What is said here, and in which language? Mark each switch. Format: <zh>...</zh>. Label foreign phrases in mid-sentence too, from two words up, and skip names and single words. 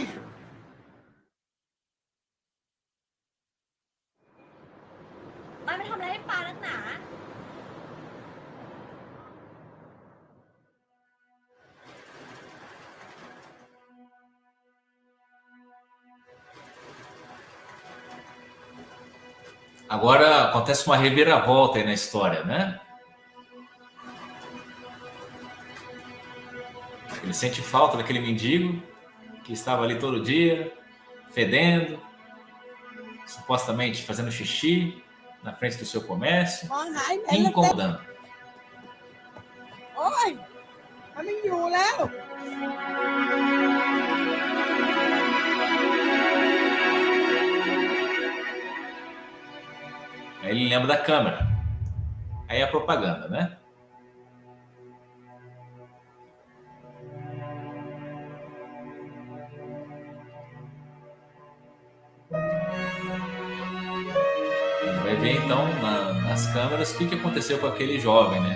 <th>มันไปทำอะไรให้ปลานักหนา</th> <pt>Agora acontece uma reviravolta aí na história, né? Ele sente falta daquele mendigo que estava ali todo dia, fedendo, supostamente fazendo xixi na frente do seu comércio,</pt> <th>มองหายเห็นแล้วเต็ม</th> <pt>incomodando.</pt> <th>โอ้ยมันไม่อยู่แล้ว</th> <pt>Aí ele lembra da câmera. Aí é a propaganda, né? Ele vai ver então nas câmeras o que aconteceu com aquele jovem, né?</pt>